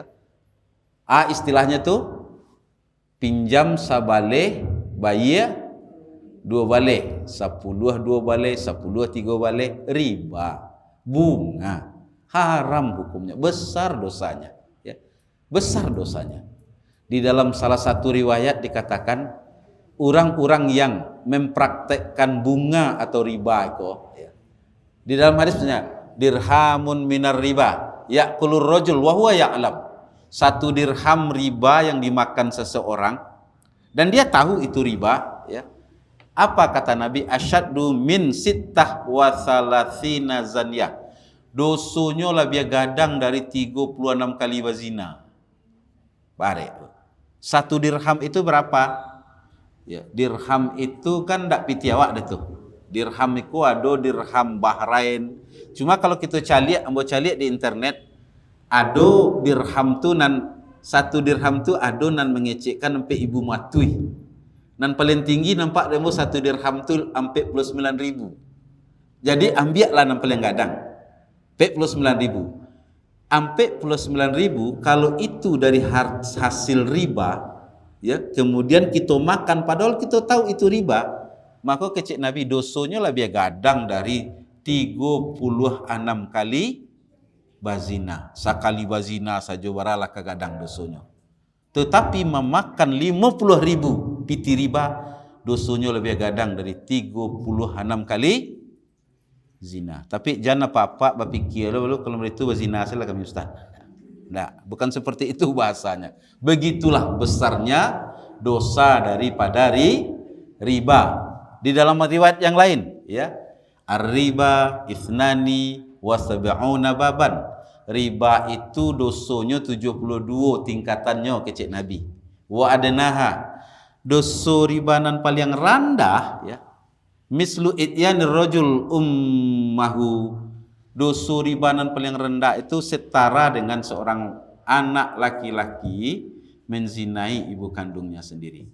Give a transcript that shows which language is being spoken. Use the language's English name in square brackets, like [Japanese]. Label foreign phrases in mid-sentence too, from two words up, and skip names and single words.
[Indonesian] Istilahnya tuh pinjam sabale bayar 2 balik, 10 2 balik, 10 3 balik, riba, bunga, haram hukumnya, besar dosanya, ya. Besar dosanya. Di dalam salah satu riwayat dikatakan orang-orang yang mempraktekkan bunga atau riba itu, ya. Di dalam hadisnya [Arabic] dirhamun minar riba ya'kulur rajul wa huwa ya'lam. [Indonesian] 1 dirham riba yang dimakan seseorang dan dia tahu itu riba, ya. Apa kata Nabi? [Arabic] Asyaddu min sittah wa thalathina zaniyah. [Minangkabau] Dosonya lebih gadang dari 36 kali berzina. [Indonesian] Bare. 1 dirham itu berapa? [Minangkabau] Ya, dirham itu kan ndak piti awak dah tu. [Indonesian] Dirham itu ada dirham Bahrain. [Minangkabau] Cuma kalau kita caliak, ambo caliak di internet, ada dirham tu nan 1 dirham tu ada nan mengecekkan sampai ibu matui. [Indonesian] Dan paling tinggi nampak demo 1 dirham tu 49.000. Jadi ambillah yang paling gadang 49.000. 49.000 kalau itu dari hasil riba, ya, kemudian kita makan padahal kita tahu itu riba, maka kecik Nabi dosonya lebih gadang dari 36 kali bazina. [Minangkabau] Sekali bazina saja baralah kegadang dosonya. [Indonesian] Tetapi memakan 50.000 piti riba, dosonya lebih gadang dari 36 kali zina. Tapi jangan apa-apa berpikir lalu kalau itu berzina salah kami ustaz. Nah, bukan seperti itu bahasanya. Begitulah besarnya dosa daripada riba. Di dalam riwayat yang lain, [Arabic] ya, ar-riba ithnani wa sab'una baban. [Indonesian] Riba itu dosonya 72 tingkatannya kecik Nabi. [Arabic] Wa adnaha, [Indonesian] dosa ribanan paling rendah, [Arabic] ya, mislu ityanir rajul ummahu. [Indonesian] Dosa ribanan paling rendah itu setara dengan seorang anak laki-laki menzinai ibu kandungnya sendiri.